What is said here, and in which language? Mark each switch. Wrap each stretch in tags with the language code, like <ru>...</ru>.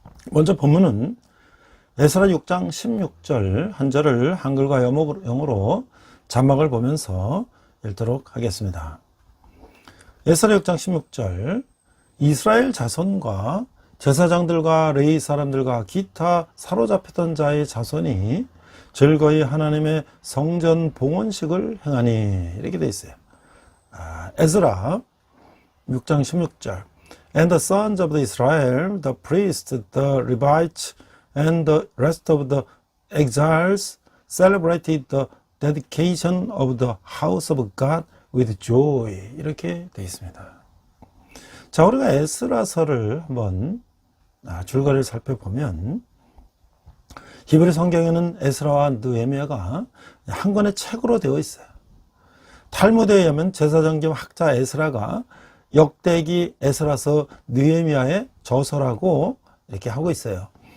<ko>먼저 본문은 에스라 6장 16절 한 절을 한글과 영어로 자막을 보면서 읽도록 하겠습니다. 에스라 6장 16절 이스라엘 자손과 제사장들과 레위 사람들과 기타 사로잡혔던 자의 자손이 즐거이 하나님의 성전 봉헌식을 행하니 이렇게 되어 있어요. 에스라 6장 16절</ko> <en>And the sons of Israel, the priests, the Levites, and the rest of the exiles celebrated the dedication of the house of God with joy.</en> <ko>이렇게 되어 있습니다. 자, 우리가 에스라서를 한번 줄거리를 살펴보면 히브리 성경에는 에스라와 느헤미야가 한 권의 책으로 되어 있어요. 탈무드에 의하면 제사장 겸 학자 에스라가 역대기 에스라서 느헤미야의 저서라고 이렇게 하고 있어요.</ko>